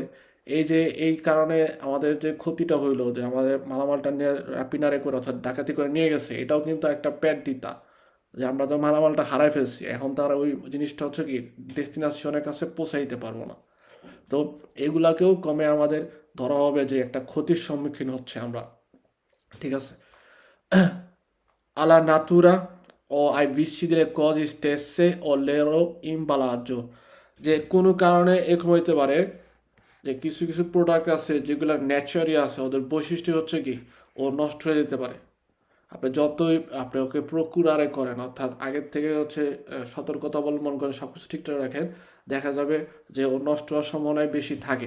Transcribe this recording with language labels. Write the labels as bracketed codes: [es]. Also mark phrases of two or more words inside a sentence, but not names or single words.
[bn] এই যে এই কারণে আমাদের যে ক্ষতিটা হইলো যে আমাদের মালামালটা নিয়ে রাপিনারে করে অর্থাৎ ডাকাতি করে নিয়ে গেছে, এটাও কিন্তু একটা পেট দিতা যে আমরা তো মালামালটা হারাই ফেলছি, এখন তারা ওই জিনিসটা হচ্ছে কি ডেস্টিনেশনের কাছে পৌঁছাইতে পারবো না। তো এগুলাকেও কমে আমাদের ধরা হবে যে একটা ক্ষতির সম্মুখীন হচ্ছে আমরা, ঠিক আছে। [it] Alla natura o ai vizi delle cose stesse o loro imballaggio, [bn] যে কোনো কারণে এরকম হইতে পারে যে কিছু কিছু প্রোডাক্ট আছে যেগুলো ন্যাচারালি আছে, ওদের বৈশিষ্ট্য হচ্ছে কি ও নষ্ট হয়ে যেতে পারে। আপনি যতই আপনি ওকে প্রকুরারে করেন অর্থাৎ আগের থেকে হচ্ছে সতর্কতা অবলম্বন করে সব কিছু ঠিকঠাক রাখেন, দেখা যাবে যে ও নষ্ট হওয়ার সম্ভাবনা বেশি থাকে।